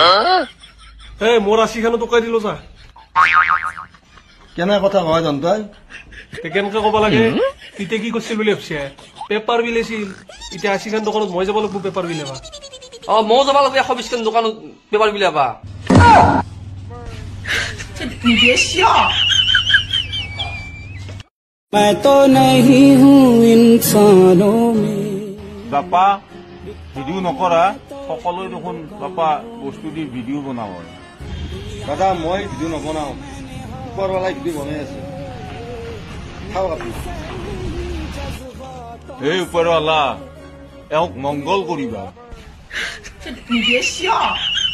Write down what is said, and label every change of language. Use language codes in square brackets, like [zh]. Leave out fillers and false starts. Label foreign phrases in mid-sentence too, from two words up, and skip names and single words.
[as] মোৰ 80খানো টকাই দিলো যা। কেনে কথা কয় তহঁতই? কেনেকে কব লাগে? তেতিয়া কি কৰিছিল বুলি ভাবছে? পেপাৰ বিলাইছিল, এতিয়া 80খান দোকানত মই যাব লাগিব পেপাৰ বিলাবা। ময়ো যাব লাগিব 120খান দোকানত পেপাৰ বিলাবা। [hi] मैं तो नहीं हूँ इंसानों में। [as] বাপা ভিডিঅ' নকৰা, সকলোৱে দেখোন বাপা বস্তু দি ভিডিঅ' বনাব। দাদা মই ভিডিঅ' নবনাও, ওপৰৱালাই ভিডিঅ' বনাই আছে, খাওক আপুনি। এই ওপৰৱালা এওঁক মংগল কৰিবা।